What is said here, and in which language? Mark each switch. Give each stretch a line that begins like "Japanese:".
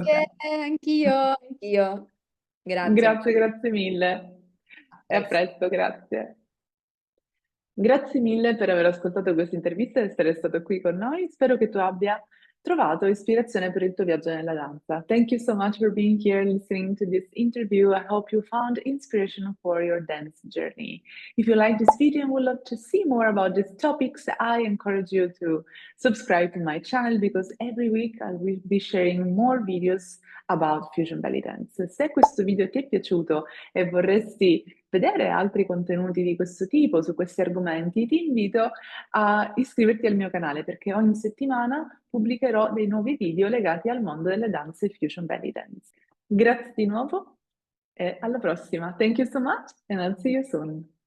Italian: Grazie, te. anch'io, anch'io. Grazie. Grazie, grazie mille. A E a presto. presto, grazie. Grazie mille per aver ascoltato questa intervista e essere stato qui con noi. Spero che tu abbia trovato ispirazione per il tuo viaggio nella danza.
English: Thank you so much for being here listening to this interview. I hope you found inspiration for your dance journey. If you like this video and would love to see more about these topics, I encourage you to subscribe to my channel because every week I will be sharing more videos about Fusion Belly Dance.
Italian: Se questo video ti è piaciuto e vorresti vedere altri contenuti di questo tipo su questi argomenti, ti invito a iscriverti al mio canale perché ogni settimana pubblicherò dei nuovi video legati al mondo delle danze Fusion Belly Dance. Grazie di nuovo e alla prossima.
English: Thank you so much and I'll see you soon.